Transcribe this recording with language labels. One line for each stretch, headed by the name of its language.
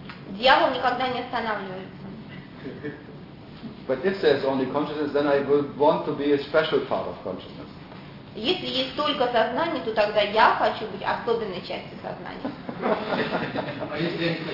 Russian: Дьявол никогда не останавливается.
English: But if there's only consciousness, then I would want to be a special part of consciousness.
Russian: Если есть только сознание, то тогда я хочу быть особенной частью сознания.